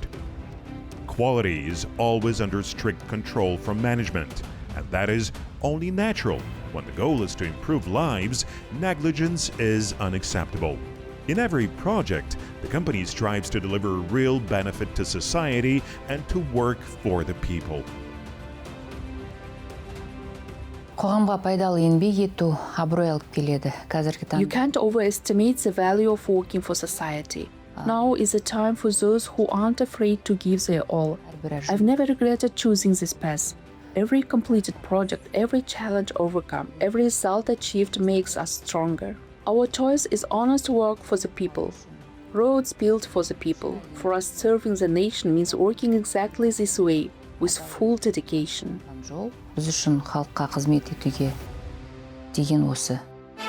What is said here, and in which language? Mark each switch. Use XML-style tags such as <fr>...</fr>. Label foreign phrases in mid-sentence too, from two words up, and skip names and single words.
<en>Quality is always under strict control from management, and that is only natural. When the goal is to improve lives, negligence is unacceptable. In every project, the company strives to deliver real benefit to society and to work for the people.</en> <kk>Қоғамға пайдалы еңбек ету абырой алып келеді. Қазіргі</kk> <en>You</en> <kk>таңда</kk> <en>can't overestimate the value of working for society. Now is the time for those who aren't afraid to give their all. I've never regretted choosing this path. Every completed project, every challenge overcome, every result achieved makes us stronger. Our choice is honest work for the people. Roads built for the people. For us, serving the nation means working exactly this way, with full dedication.</en> <kk>жол біз үшін халыққа қызмет етуге деген осы.</kk>